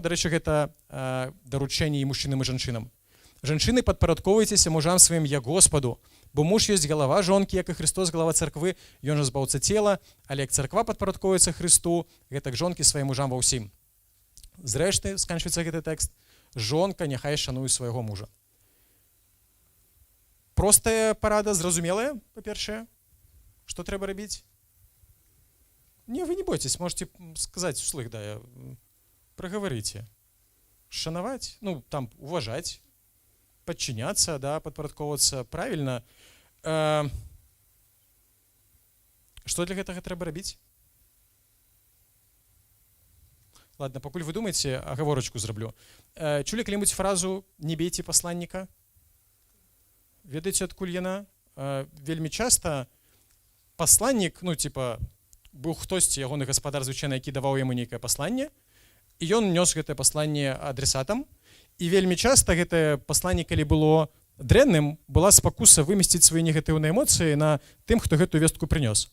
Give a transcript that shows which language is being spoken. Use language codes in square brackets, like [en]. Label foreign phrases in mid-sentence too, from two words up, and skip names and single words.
[be] Дарэчы, гэта даручэнне і мужчынам і жанчынам. Жанчыны, падпарадкоўвайцеся мужам сваім як Господу, бо муж ёсць галава жонкі, як і Христос галава царквы, ён жа збаўца цела, але як царква падпарадкоўваецца Христу, гэтак жонкі сваім мужам ва ўсім. Зрэшты, сканчваецца гэты тэкст, жонка няхай шануе свайго мужа. Простая парада, зразумелая, па-першае, што трэба рабіць? [ru] Не, вы не бойтесь, можете сказать вслух, да, проговорите. Шановать, ну, там, уважать, подчиняться, да, подпарадковываться правильно. [be] Что для гэтага трэба рабіць? Ладно, пакуль вы думаете, агаворачку зраблю. Чулі калі-небудзь фразу «не бейте пасланніка»? Ведаеце, адкуль яна? Вельмі часта пасланнік, ну, типа, быў хтосьці, ягоны гаспадар звычайна, які даваў яму нейкае пасланне, і ён нёс гэтае пасланне адресатам, і вельмі часта гэтае пасланне, калі было дрэнным, была спакуса вымесціць свае негатыўныя эмоцыі на тым, хто гэтую вестку прынёс.